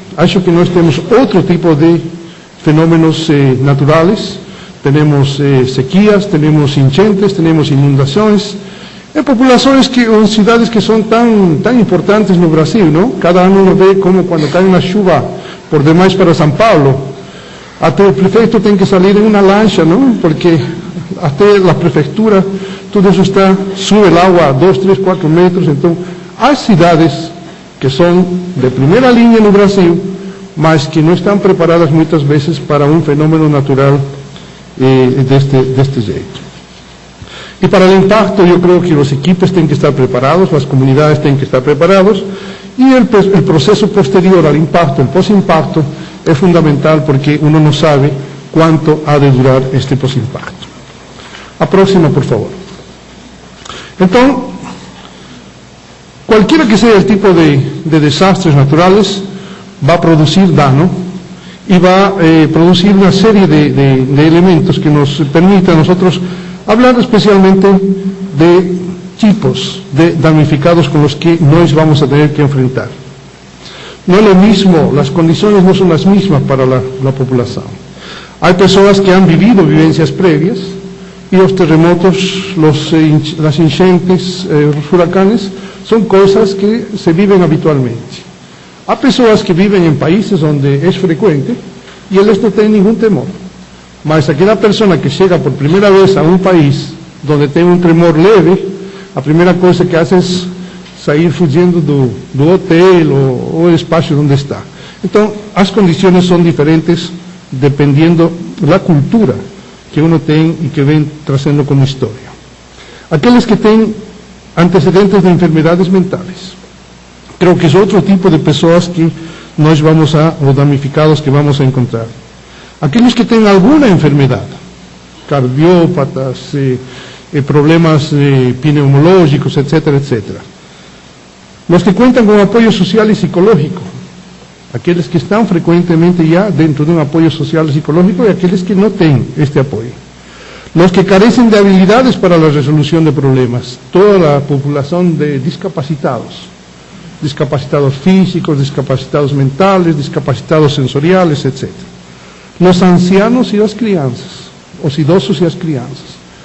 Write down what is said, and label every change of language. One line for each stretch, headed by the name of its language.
Portuguese: Acho que nós
Spanish: temos otro tipo de fenómenos naturales, tenemos sequías, tenemos enchentes, tenemos inundaciones, en poblaciones en ciudades que son tan importantes en Brasil, ¿no? Cada año uno ve como cuando cae una chuva por demás para São Paulo, hasta el prefecto tiene que salir en una lancha, ¿no? Porque hasta la prefectura, todo eso sube el agua a 2, 3, 4 metros. Entonces, hay ciudades que son de primera línea
Portuguese: no Brasil, mas que não estão preparadas muitas vezes para um fenômeno natural deste jeito. E para o impacto, eu creio que os equipes têm que estar preparados, as comunidades têm que estar preparados, e o processo posterior ao impacto, o pós-impacto, é fundamental porque uno não sabe quanto há de durar este pós-impacto. A próxima, por favor. Então, qualquer que seja o tipo de desastres naturales, vai produzir dano e vai produzir uma série de elementos que nos permitem
Spanish: a nosotros hablar especialmente de tipos de damnificados con los que nós vamos a tener que enfrentar. No es lo mismo, las condiciones no son las mismas para la población. Hay personas que han vivido vivencias previas y los terremotos, las enchentes, los huracanes, son cosas que se viven habitualmente. Hay personas que viven en países donde es frecuente y ellos no tienen ningún temor.
Portuguese: Mas aquela persona que chega por primeira vez a um país onde tem um tremor leve, a primeira coisa que hace é sair fugindo do hotel ou espaço onde está. Então, as condições são diferentes dependendo da cultura que uno tem e que vem trazendo como história. Aqueles que têm antecedentes de enfermidades mentais, creo que é outro tipo de pessoas que nós vamos ou damnificados que vamos a encontrar. Aqueles que têm alguma enfermidade, cardiópatas, problemas pneumológicos, etc., etc.
Spanish: Los que cuentan con apoyo social y psicológico,
Portuguese: aqueles que estão frequentemente já dentro de um apoio social e psicológico e aqueles que não têm este apoio.
Spanish: Los que carecen de habilidades para la resolución de problemas, toda la población de discapacitados, discapacitados físicos, discapacitados mentales, discapacitados sensoriales, etc. Los ancianos y las crianças,
Portuguese: os idosos
Spanish: y las crianças.